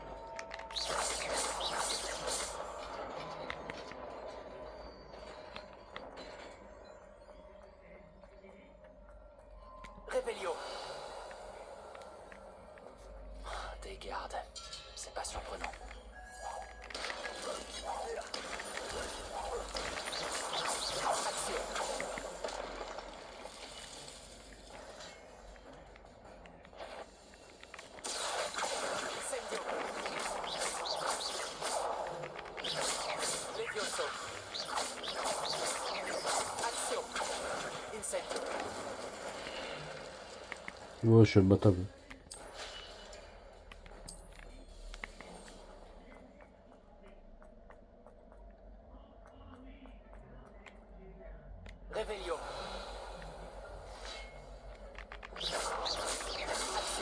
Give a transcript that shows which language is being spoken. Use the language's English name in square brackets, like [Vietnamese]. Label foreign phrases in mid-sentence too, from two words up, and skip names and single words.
[French] Réveillon. Des gardes. C'est pas surprenant. Action. Incendio. Levioso. Action. Incendio. Ouais, je suis imbattable. Réveillon. Action.